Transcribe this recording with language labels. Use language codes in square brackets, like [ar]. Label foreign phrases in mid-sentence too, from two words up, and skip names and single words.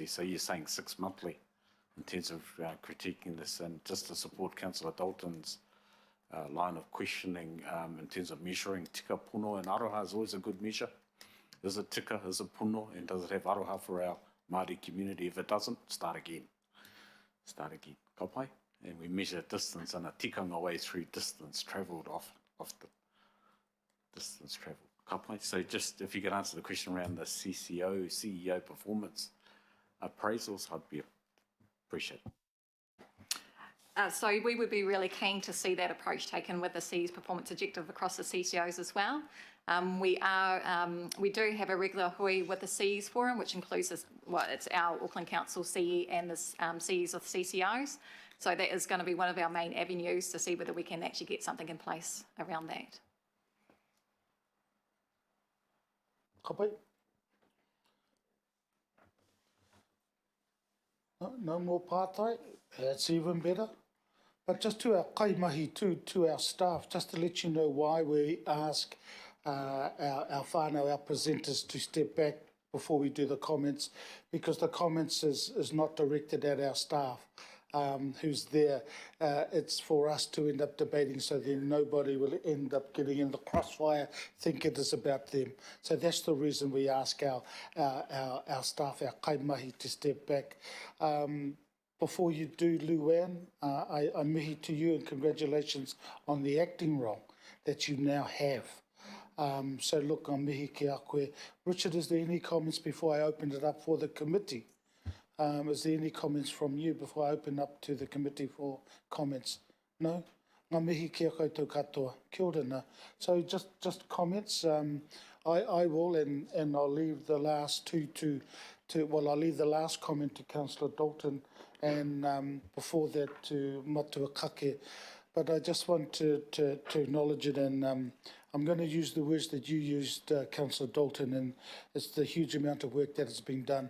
[en] So you're saying 6 monthly in terms of critiquing this, and just to support Councillor Dalton's line of questioning in terms of measuring [mi] tika, puno [en] and aroha is always a good measure. Is it tika, is it puno, and does it have aroha for our Māori community? If it doesn't, start again. Start again. [mi] Ka pai? [en] And we measure distance and a tikanga way through distance travelled off the distance travelled. [mi] Ka pai. [en] So just if you could answer the question around the CEO performance appraisals, I'd be appreciate it. So we would be really keen to see that approach taken with the C's performance objective across the CCOs as well. We do have a regular hui with the C's forum, which includes it's our Auckland Council CE and the CEs of CCOs. So that is going to be one of our main avenues to see whether we can actually get something in place around that. [mi] Ka pai. [en] No more pātai, that's even better. But just to our kaimahi to our staff, just to let you know why we ask our whānau, our presenters to step back before we do the comments, because the comments is not directed at our staff who's there. It's for us to end up debating, so then nobody will end up getting in the crossfire, think it is about them. So that's the reason we ask our staff, our kaimahi, to step back. Before you do, Luann, I mihi to you and congratulations on the acting role that you now have. So look, I'm [mi] mihi ki a koe. [en] Richard, is there any comments before I open it up for the committee? Is there any comments from you before I open up to the committee for comments? No? [mi] Ngā mihi ki a koutou katoa. Kia ora nā. [en] So just comments. I will, and I'll leave the last I'll leave the last comment to Councillor Dalton, and before that to Matua Kake. But I just want to acknowledge it, and I'm going to use the words that you used, Councillor Dalton, and it's the huge amount of work that has been done.